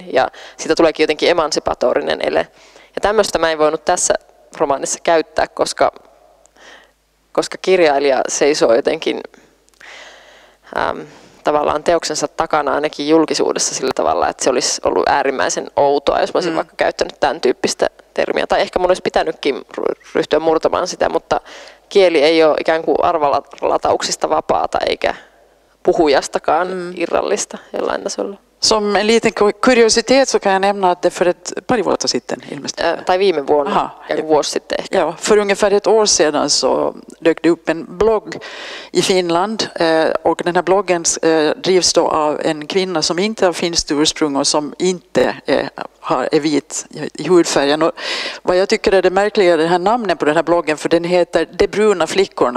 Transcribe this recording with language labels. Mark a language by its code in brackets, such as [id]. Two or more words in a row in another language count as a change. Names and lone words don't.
[fi] Ja siitä tuleekin jotenkin emansipatorinen ele. Ja tämmöistä mä en voinut tässä romaanissa käyttää, koska kirjailija seisoo jotenkin tavallaan teoksensa takana ainakin julkisuudessa sillä tavalla, että se olisi ollut äärimmäisen outoa, jos mä olisin vaikka käyttänyt tämän tyyppistä termiä. Tai ehkä mun olisi pitänytkin ryhtyä murtamaan sitä, mutta kieli ei ole ikään kuin arvalatauksista vapaata eikä puhujastakaan irrallista jollain tasolla. [sv] Som en liten kuriositet så kan jag nämna att det för ett par år sitten ilmestynyt. [fi] Tai viime vuonna, ja vuosi sitten ehkä. Ja, [sv] för ungefär ett år sedan så dök det upp en blogg i Finland och den här bloggen drivs då av en kvinna som inte har finskt ursprung och som inte är vit i hudfärgen. Och vad jag tycker är det märkliga är det här namnet på den här bloggen, för den heter De bruna flickorna.